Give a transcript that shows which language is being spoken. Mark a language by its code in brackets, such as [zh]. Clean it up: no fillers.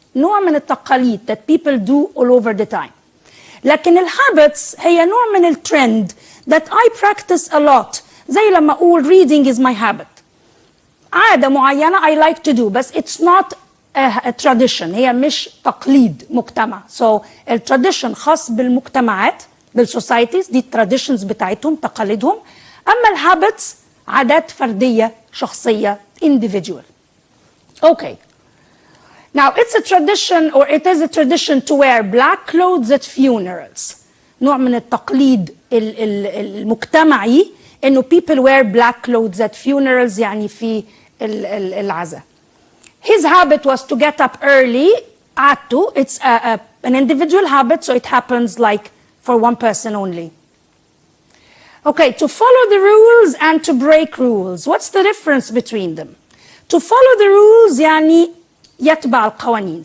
[ar] نوع من التقاليد [en] that people do all over the time. [ar] لكن الhabits هي نوع من الترند [en] that I practice a lot. [ar] زي لما أقول [en] reading is my habit. [ar] عادة معينة [en] I like to do, بس it's not a tradition. [ar] هي مش تقليد مجتمع. So التراديشن خاص بالمجتمعات, بالsocieties, دي traditions بتاعتهم, تقاليدهم. أما الhabits عادات فردية, شخصية, individual. [en] Okay. Now it's a tradition, or it is a tradition to wear black clothes at funerals. [ar] نوع من التقليد المجتمعي إنه [en] people wear black clothes at funerals, [ar] يعني في العزاء. [en] His habit was to get up early. عادته, it's an individual habit, so it happens like for one person only. Okay, to follow the rules and to break rules. What's the difference between them? [ar] To follow the rules يعني يتبع القوانين.